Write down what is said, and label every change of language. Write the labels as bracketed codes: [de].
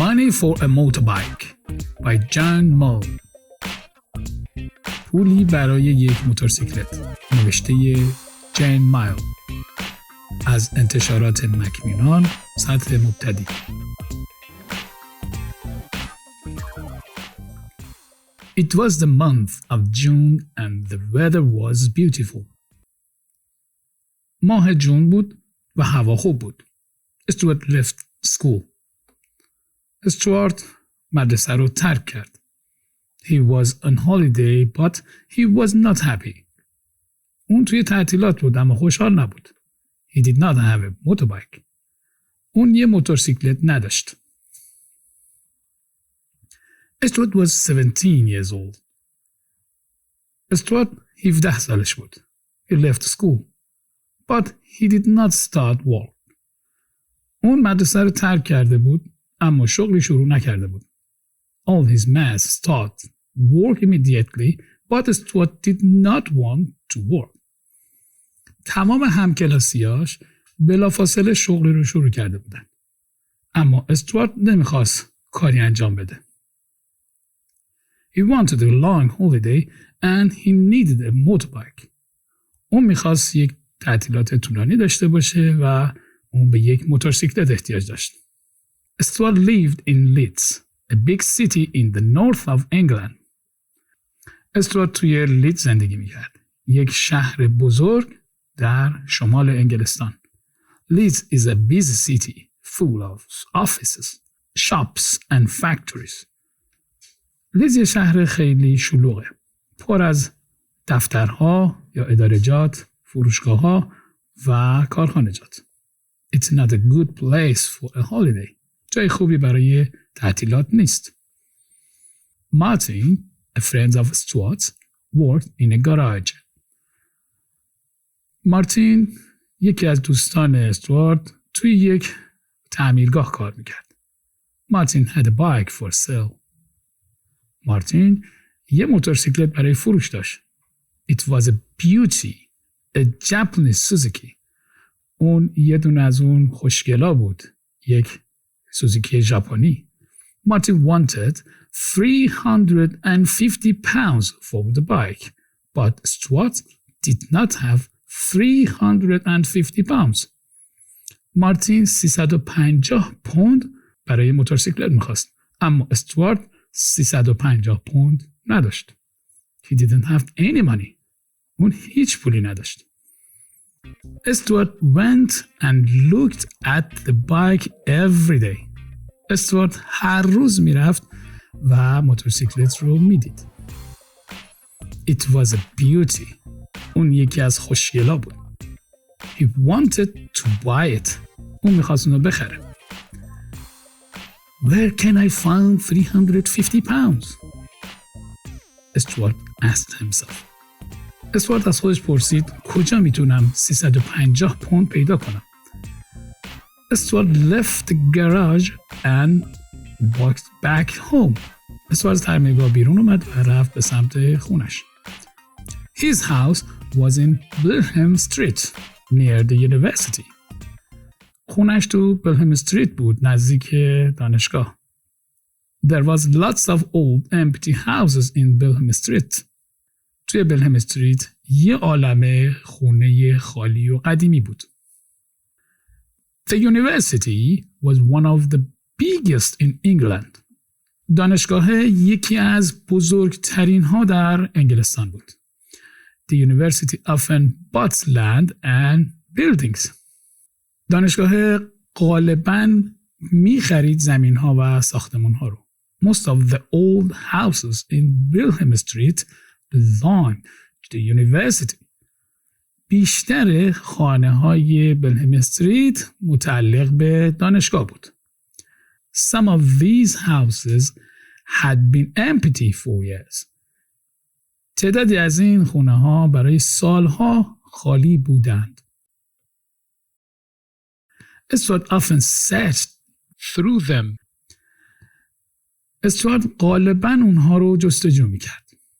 [en] Pay for a Motorbike by John Moe. [fa] پولی برای یک موتورسیکلت نوشته جین مایل از انتشارات میلان سطح مبتدی. [en] It was the month of June and the weather was beautiful. [fa] ماه جون بود و هوا خوب بود. [en] Stuart left school. [fa] استوارت مدرسه رو ترک کرد. [en] He was on holiday but he was not happy. [fa] اون توی تعطیلات بود اما خوشحال نبود. [en] He did not have a motorbike. [fa] اون یه موتورسیکلت نداشت. [en] Stuart was 17 years old. [fa] استوارت 17 سالش بود. [en] He left school but he did not start work. [fa] اون مدرسه رو ترک کرده بود اما شغلی شروع نکرده بود. [en] All his mates start work immediately but Stuart did not want to work. [fa] تمام همکلاسیاش بلافاصله شغلی رو شروع کرده بودن. اما استوارت نمیخواست کاری انجام بده. [en] He wanted a long holiday and he needed a motorbike. [fa] اون میخواست یک تعطیلات طولانی داشته باشه و اون به یک موتورسیکلت احتیاج داشت. [en] Stuart lived in Leeds, a big city in the north of England. [fa] استوارت توی لیدز زندگی میکرد. یک شهر بزرگ در شمال انگلستان. [en] Leeds is a busy city full of offices, shops and factories. [fa] لیدز یه شهر خیلی شلوغه. پر از دفترها یا ادارجات، فروشگاه‌ها و کارخانجات. [en] It's not a good place for a holiday. [fa] جای خوبی برای تعطیلات نیست. [en] Martin, a friend of Stuart's, worked in a garage. [fa] مارتین یکی از دوستان استوارت توی یک تعمیرگاه کار میکرد. [en] Martin had a bike for sale. [fa] مارتین یه موتورسیکلت برای فروش داشت. [en] It was a beauty, a Japanese Suzuki. [fa] اون یه دونه از اون خوشگلا بود. یک سوزوکی ژاپنی. [en] Martin wanted 350 pounds for the bike, but Stuart did not have 350 pounds. [fa] مارتین 350 پوند برای موتورسیکلت میخواست، اما استوارت 350 پوند نداشت. [en] He didn't have any money. [fa] اون هیچ پولی نداشت. [en] Stuart went and looked at the bike every day. [fa] استوارت هر روز میرفت و موتورسیکلت رو میدید. [en] It was a beauty. [fa] اون یکی از خوشگلا بود. [en] He wanted to buy it. [fa] اون میخواست اونو بخره. [en] Where can I find 350 pounds? Stuart asked himself. [fa] استوارت از خودش پرسید کجا میتونم 350 پوند پیدا کنم؟ استوارت [en] left the garage and walked back home. [fa] استوارت از تعمیرگاه بیرون اومد و رفت به سمت خونش. [en] His house was in Bilham Street near the university. [fa] خونش تو بلهم استریت بود نزدیک دانشگاه. [en] There was lots of old empty houses in Bilham Street. [fa] توی بلهم استریت یه عالمه خونه خالی و قدیمی بود. [en] The university was one of the biggest in England. [fa] دانشگاه یکی از بزرگترین ها در انگلستان بود. [en] The university often bought land and buildings. [fa] دانشگاه غالباً می خرید زمین ها و ساختمان ها رو. [en] Most of the old houses in Bilham Street belonged to the university. [fa] بیشتر خانه های بلهم استریت متعلق به دانشگاه بود. [en] Some of these houses had been empty for years. [fa] تعدادی از این خونه ها برای سالها خالی بودند. [en] Stuart often searched through them. [fa] استوارت غالباً اونها رو جستجو میکرد.